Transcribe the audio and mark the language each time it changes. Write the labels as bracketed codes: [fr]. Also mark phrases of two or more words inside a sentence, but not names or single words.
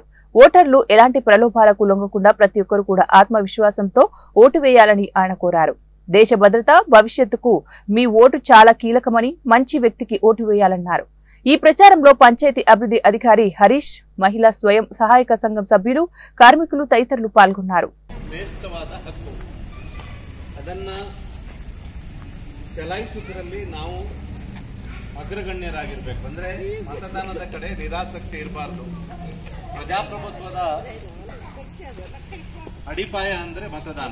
[te] ఓటర్లు ఎలాంటి ప్రలోభాలకు లొంగకుండా ప్రతి ఒక్కరూ కూడా ఆత్మవిశ్వాసంతో ఓటు వేయాలని ఆయన కోరారు. దేశ భద్రత, భవిష్యత్తుకు మీ ఓటు చాలా కీలకమని, మంచి వ్యక్తికి ఓటు వేయాలన్నారు. ఈ ప్రచారంలో పంచాయతీ అభివృద్ధి అధికారి హరీష్, మహిళా స్వయం సహాయక సంఘం సభ్యులు, కార్మికులు తదితరులు పాల్గొన్నారు. [kn] ಅದನ್ನು ಚಲಾಯಿಸುವುದರಲ್ಲಿ ನಾವು ಅಗ್ರಗಣ್ಯರಾಗಿರಬೇಕು. ಅಂದರೆ ಮತದಾನದ ಕಡೆ ನಿರಾಸಕ್ತಿ ಇರಬಾರ್ದು. ಪ್ರಜಾಪ್ರಭುತ್ವದ ಅಡಿಪಾಯ ಅಂದರೆ ಮತದಾನ.